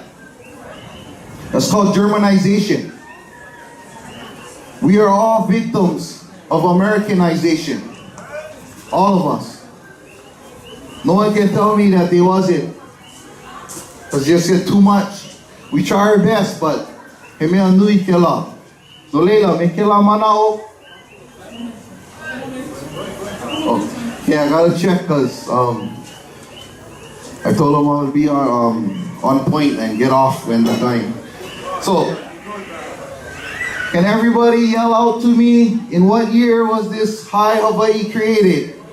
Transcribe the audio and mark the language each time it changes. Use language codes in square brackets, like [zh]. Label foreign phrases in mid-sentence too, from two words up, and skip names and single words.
[en] That's called Germanization. We are all victims of Americanization. All of us. No one can tell me that they wasn't. Because just get too much. We try our best, but [haw] he mea nui ke la. No leila, me ke la manao. [en] Okay, I gotta check because I told him I would be on point and get off when the time. So, can everybody yell out to me, in what year was this high Hawaii created?